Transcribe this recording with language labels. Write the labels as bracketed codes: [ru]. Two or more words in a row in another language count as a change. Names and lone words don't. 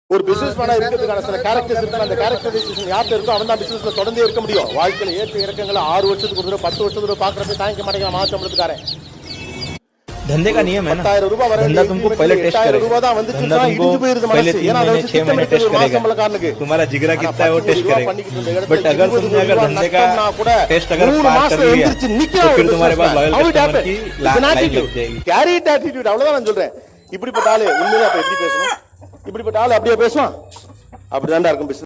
[ta] ஒரு [en] business man [ta] இருக்கிறதுக்கான சில கேரக்டர்ஸ் இருக்கு. அந்த கேரக்டரைசேஷன் யார்கிட்ட இருக்கோ அவன் தான் பிசினஸ்ல தொடர்ந்தே இருக்க முடியும். வாழ்க்கையில ஏற்ற இறக்கங்களை 6 வருஷத்துக்கு ஒரு தடவை 10 வருஷத்துக்கு பாக்குறப்ப தாங்கிக்க மாட்டேங்கிற மாசம்பளத்துக்காரன். [hi] धंधे का नियम है ना, धंधा तुमको पहले टेस्ट करेगा, धंधा तुमको पहले 3 महीने 6 महीने टेस्ट करेगा, तुम्हारा जिगरा कितना है वो टेस्ट करेगा. बट अगर तुमने अगर धंधे का टेस्ट अगर पास कर लिया तो फिर तुम्हारे पास [en] loyal customer [hi] की लाइन लग जाएगी. [en] carry attitude, [ta] அவ்வளவுதான் நான் சொல்றேன். இப்படிப்பட்ட ஆளு உண்மையிலே அப்ப எப்படி பேசணும்? இப்படிப்பட்ட ஆளு அப்படியே பேசுவான்? அப்படிதான்டா இருக்கும்.